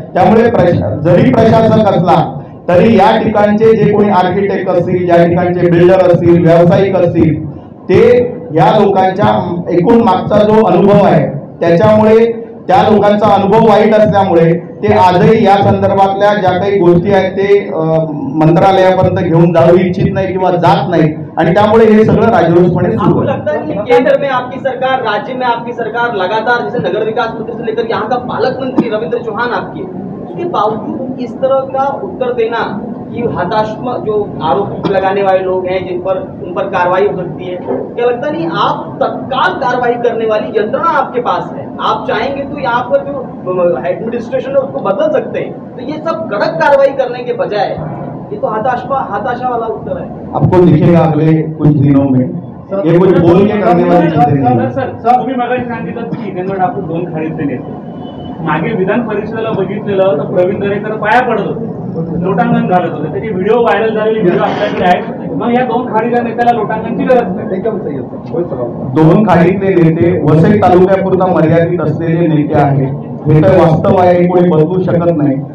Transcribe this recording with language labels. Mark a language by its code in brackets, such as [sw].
[mr] त्यामुळे जरी प्रशासक असला तरी या ठिकाणचे जे कोणी आर्किटेक्ट असतील, या ठिकाणचे बिल्डर असतील, व्यावसायिक असतील, ते या लोकांच्या एकूण मागचा जो अनुभव आहे त्याच्यामुळे, त्या लोकांचा अनुभव वाईट असल्यामुळे ते आजही या संदर्भातल्या ज्या काही गोष्टी आहेत ते मंत्रालयापर्यंत घेऊन जाऊ इच्छित नाही किंवा जात नाही, आणि त्यामुळे हे सगळं राजरोसपणे सुरू आहे. [hi] लगता है कि केंद्र में आपकी सरकार, राज्य में आपकी सरकार लगातार, जैसे नगर विकास मंत्री से लेकर यहाँ का पालक मंत्री रविंद्र चौहान आपके, उसके बावजूद इस तरह का उत्तर देना कि हताशा जो आरोप लगाने वाले लोग हैं जिन पर उन पर कार्रवाई हो सकती है, क्या लगता नहीं आप तत्काल कार्रवाई करने वाली यंत्रणा आपके पास है, आप चाहेंगे तो यहाँ पर जो एडमिनिस्ट्रेशन है उसको बदल सकते हैं, तो ये सब कड़क कार्रवाई करने के बजाय ये तो हताशा वाला उत्तर है. आपको दिखेगा अगले कुछ दिनों में ये कुछ बोल के करने वाली चीजें नहीं. [mr] सर तुम्ही मगाशी सांगितलं की हितेंद्र ठाकूर 2 खाडीचे नेते, मागे विधान परिषदेला बघितलेलं तर प्रवीण दरेकर पाया पडत होते, लोटांगण घालत होते, त्याचे व्हिडिओ व्हायरल झालेले व्हिडिओ आपल्याकडे आहेत. मग या 2 खाडीच्या नेत्याला लोटांगणची गरज नाही. 2 खाडीतले नेते वसई तालुक्यापुरता मर्यादित असलेले नेते आहेत, हे तर वास्तव आहे, कोणी बदलू शकत नाही.